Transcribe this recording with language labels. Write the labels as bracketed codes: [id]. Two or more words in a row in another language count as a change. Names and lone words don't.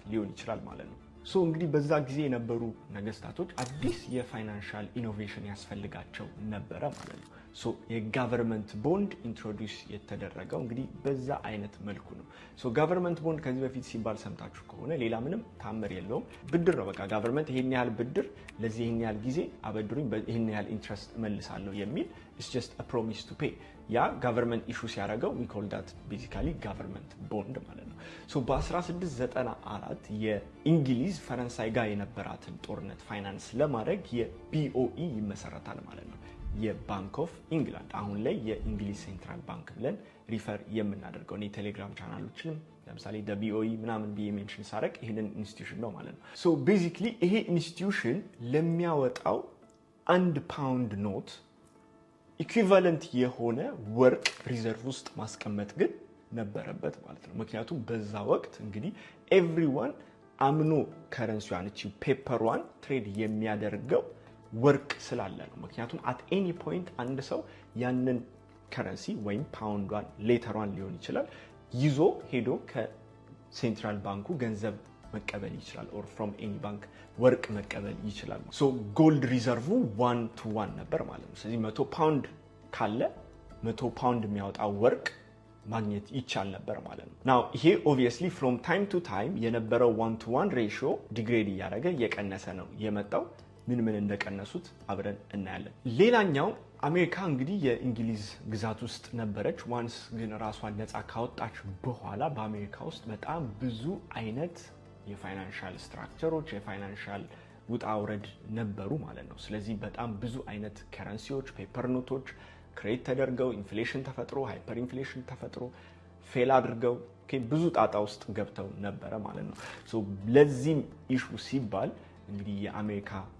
[am] ሊሆን ይችላል ማለት ነው እንግዲህ በዛ ጊዜ የነበሩ ነገስታቶች አዲስ [en] financial innovation [am] ያስፈልጋቸው ነበረ ማለት ነው [en] government bond introduce [am] የተደረገው እንግዲህ በዛ አይነት መልኩ ነው [en] government bond [am] ከዚህ በፊት ሲባል ሰምታችሁ ከሆነ ሌላ ምንም ታምር የለውም ብድር ነው በቃ ጋቨርንመንት ይሄን ያህል ብድር ለዚህ ይሄን ያህል ጊዜ አበድሩኝ ይሄን ያህል ኢንትረስት መልሳለሁ የሚል [en] it's just a promise to pay [am] ያ [en] government issue [am] ሲያደርገው [en] we call that basically government bond [am] ማለት ነው በ1694 የእንግሊዝ ፈረንሳይ ጋር የነበራትን ጦርነት ፋይናንስ ለማድረግ የቢኦኢ ይመሰረታል ማለት ነው የባንክ ኦፍ ኢንግላንድ አሁን ላይ የእንግሊዝ [en] central bank [am] ብለን ሪፈር የምናደርገው ነው ቴሌግራም ቻናሎችንም ለምሳሌ BOE ምናምን ሜንሽን ሳረቅ ይሄንን ኢንስቲትዩሽን ነው ማለት ነው basically ይሄ ኢንስቲትዩሽን ለሚያወጣው 1 ፓውንድ [en] note equivalent [am] የሆነ ወርቅ ሪዘርቭ ውስጥ ማስቀመጥ ግን ነበረበት ማለት ነው ምክንያቱም በዛ ወቅት እንግዲህ ኤቭሪዋን አምኖ ከረንሲዋን እቺ ፔፐሯን ትሬድ የሚያደርገው ወርቅ ስላለ ነው ምክንያቱም [en] at any point [am] አንድ ሰው ያንን ከረንሲ ወይም ፓውንዷን ሌተሯን ሊሆን ይችላል ይዞ ሄዶ ከሴንትራል ባንኩ ገንዘብ መቀበል ይችላል [en] or from any bank [am] ወርቅ መቀበል ይችላል [en] gold reserve 1 to 1 [am] ነበር ማለት ነው ስለዚህ 100 ፓውንድ ካለ 100 ፓውንድ የሚያወጣው ወርቅ ማግኘት ይቻል ነበር ማለት ነው now ይሄ [en] obviously from time to time [am] የነበረው [en] 1 to 1 ratio degrade [am] ያደረገ የቀነሰ ነው የመጣው ምን እንደቀነሱት አብረን እናያለን ሌላኛው አሜሪካ እንግዲህ የእንግሊዝ ግዛት ውስጥ ነበረች ዋንስ ግን ራሷን ነፃ ካወጣች በኋላ በአሜሪካ ውስጥ በጣም ብዙ አይነት [en] financial structures [am] የፋይናንሻል ውጣውረድ ነበሩ ማለት ነው ስለዚህ በጣም ብዙ አይነት ከረንሲዎች [en] paper notes [am] ክሬት ተደርገው ኢንፍሌሽን ተፈጥሮ [en] hyper inflation [am] ተፈጥሮ ፌል አድርገው ብዙ ጣጣ ውስጥ ገብተው ነበረ ማለት ነው ለዚህም ኢሹ ሲባል እንግዲህ የአሜሪካ